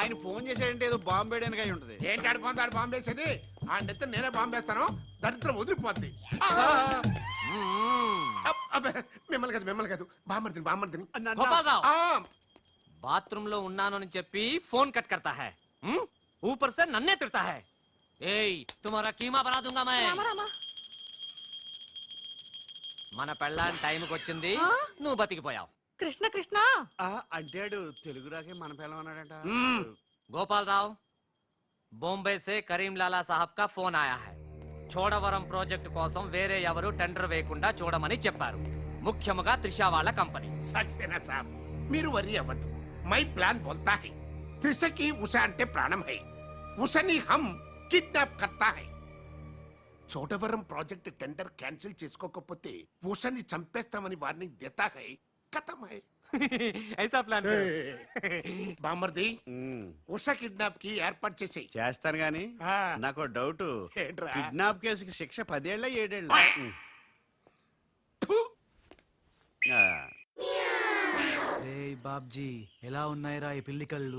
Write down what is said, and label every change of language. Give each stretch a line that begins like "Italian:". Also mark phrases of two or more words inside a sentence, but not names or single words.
Telugu: ఆయన ఫోన్ చేసాడంటే ఏదో బాంబు వేయడానికి అయి ఉంటది. ఏంటి ఆడు బాంబు వేసేది? ఆ నెత్త నేనే బాంబు వేస్తాను, దరిద్రం వదిలిపోద్ది. మిమ్మల్ని కాదు బామ్మర్దిని. బాత్రూమ్ లో ఉన్నాను అని చెప్పి ఫోన్ కట్
Hindi: करता है, ऊपर से नन्हे तिरता है. ఏయ్ तुम्हारा कीमा बना दूंगा मैं.
Telugu: మన పెళ్ళాన్ టైంకి వచ్చింది, నువ్వు బతికిపోయావు. కృష్ణ కృష్ణ అంటాడు తెలుగు రాకే మన పిల్లలు అన్నాడట.
Hindi: गोपाल राव, बॉम्बे से करीम लाला साहब का फोन आया है.
Telugu: చోడవరం ప్రాజెక్ట్ కోసం వేరే ఎవరు టెండర్ వేయకుండా చూడమని చెప్పారు, ముఖ్యముగా త్రిషా వాళ్ళ కంపెనీ. సక్సేనా సాబ్, మీరు వరి అవ్వద్దు.
Hindi: मैं प्लान बोलता है,
Telugu: త్రిషకి ఉషా అంటే ప్రాణం హై, ఉషని
Hindi: हम किडनैप करता है.
Telugu: చోడవరం ప్రాజెక్ట్ టెండర్ క్యాన్సిల్ చేసుకోకపోతే ఉషని చంపేస్తామని వార్నింగ్
Hindi: देता है. ख़त्म है. ऐसा प्लान
Telugu: బామర్ది, ఉషా కిడ్నాప్ కి ఏర్పాటు చేసి చేస్తాను గాని నాకు డౌట్. ఏంట్రా? కిడ్నాప్ కేసుకి శిక్ష 10 ఏళ్ళ 7 ఏళ్ళ? రే బాబ్జీ, ఎలా ఉన్నాయిరా ఈ పిల్లి కళ్ళు?